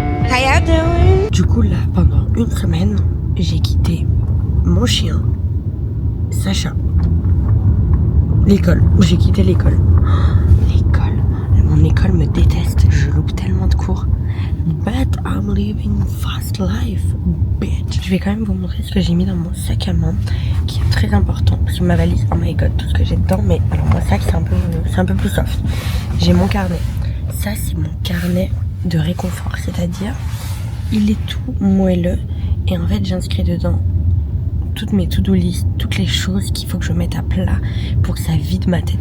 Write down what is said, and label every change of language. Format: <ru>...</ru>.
<en>How you doing?</en> <fr>Du coup, là, pendant une semaine, j'ai quitté mon chien, Sacha, l'école. J'ai quitté l'école. L'école. Mon école me déteste. Je loupe tellement de cours.</fr> <en>But I'm living fast life, bitch.</en> <fr>Je vais quand même vous montrer ce que j'ai mis dans mon sac à main, qui est très important. Sur ma valise,</fr> <en>oh my god,</en> <fr>tout ce que j'ai dedans. Mais alors mon sac, c'est un peu plus soft. J'ai mon carnet. Ça, c'est mon carnet de réconfort. C'est-à-dire, il est tout moelleux. Et en fait, j'inscris dedans toutes mes to-do list, toutes les choses qu'il faut que je mette à plat pour que ça vide ma tête.</fr>